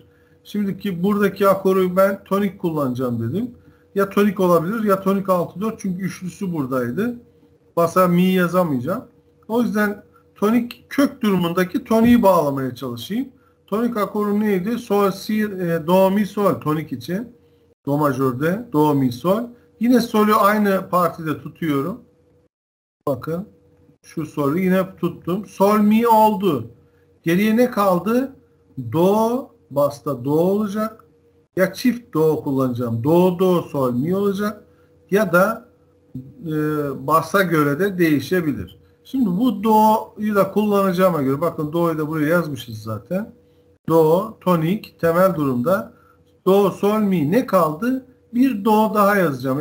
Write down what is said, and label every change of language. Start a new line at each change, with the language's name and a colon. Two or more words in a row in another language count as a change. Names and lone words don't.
Turkish: Şimdiki buradaki akoru ben tonik kullanacağım dedim. Ya tonik olabilir ya tonik 6-4 çünkü üçlüsü buradaydı. Basa mi yazamayacağım. O yüzden tonik kök durumundaki toniği bağlamaya çalışayım. Tonik akoru neydi? Sol, si, do, mi, sol tonik için. Do majörde, do, mi, sol. Yine solü aynı partide tutuyorum. Bakın şu solü yine tuttum. Sol, mi oldu. Geriye ne kaldı? Do, basta do olacak. Ya çift do kullanacağım. Do, do, sol, mi olacak. Ya da basa göre de değişebilir. Şimdi bu do'yu da kullanacağıma göre bakın do'yu da buraya yazmışız zaten. Do, tonik, temel durumda. Do, sol, mi ne kaldı? Bir do daha yazacağım.